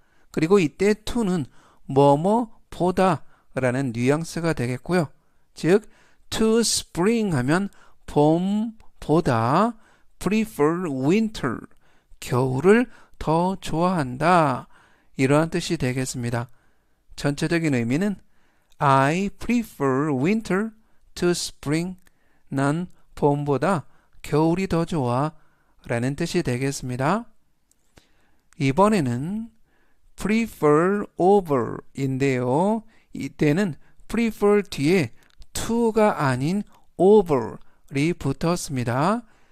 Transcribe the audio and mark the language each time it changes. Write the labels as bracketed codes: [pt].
[ko] 그리고 이때 to는 뭐뭐보다 라는 뉘앙스가 되겠고요. 즉 [en] to spring [ko] 하면 봄보다 [en] prefer winter [ko] 겨울을 더 좋아한다. 이러한 뜻이 되겠습니다. 전체적인 의미는 [en] I prefer winter to spring. [ko] 난 봄보다 겨울이 더 좋아 라는 뜻이 되겠습니다. 이번에는 prefer over 인데요. 이때는 prefer 뒤에 to가 아닌 over이 붙었습니다.